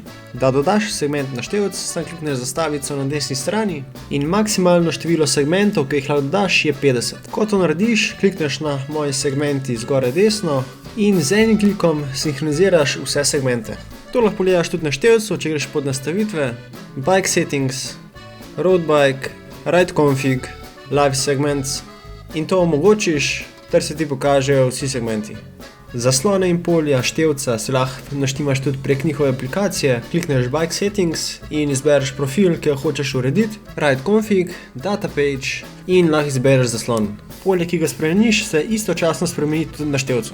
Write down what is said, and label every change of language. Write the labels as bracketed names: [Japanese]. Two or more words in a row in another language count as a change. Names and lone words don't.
[Slovenian] Da dodaš segment na števc, sam klikneš zastavico na desni strani in maksimalno število segmentov, ki jih lahko dodaš, je 50. Ko to narediš, klikneš na Moji segmenti zgoraj desno in z enim klikom sinhroniziraš vse segmente. To lahko pogledaš tudi na števcu, če greš pod nastavitve, [English] Bike Settings, Road Bike, Ride Config, Live Segments [Slovenian] in to omogočiš, ter se ti pokažejo vsi segmenti. Zaslone in polja števca si lahko naštimaš tudi prek njihove aplikacije, klikneš [English] Bike Settings [Slovenian] in izbereš profil, ki ga hočeš urediti, [English] Ride Config, Data Page [Slovenian] in lahko izbereš zaslon. Polje, ki ga spremeniš, se istočasno spremeni tudi na števcu.